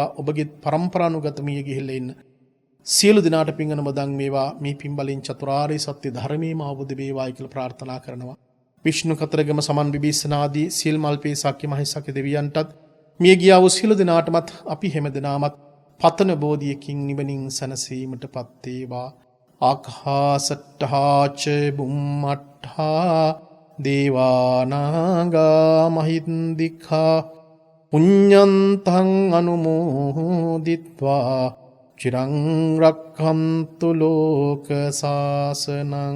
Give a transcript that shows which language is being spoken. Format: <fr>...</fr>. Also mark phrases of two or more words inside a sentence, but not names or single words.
<si>ඔබගේ පරම්පරානුගත මිය ගිහිල්ලා ඉන්න සියලු දෙනාට පින් අනුමෝදන් වේවා. මේ පින් බලෙන් චතුරාර්ය සත්‍ය ධර්මයේම අවබෝධ වේවායි කියලා ප්‍රාර්ථනා කරනවා. විෂ්ණු කතරගම සමන් විභීෂණාදී සීල් මල්පේ සක්්‍ය මහේසක්‍ය දෙවියන්ටත් මිය ගියා වූ සියලු දෙනාටමත් අපි හැමදෙනාමත් පතන බෝධියකින් නිවනින් සැනසීමටපත් වේවා.</si> <pi>ආකාසට්ඨා ච බුම්මට්ඨා දේවානාගා මහින්దికා පුඤ්ඤන්තං අනුමෝදිත්වා චිරං රක්ඛන්තු ලෝක සාසනං.</pi>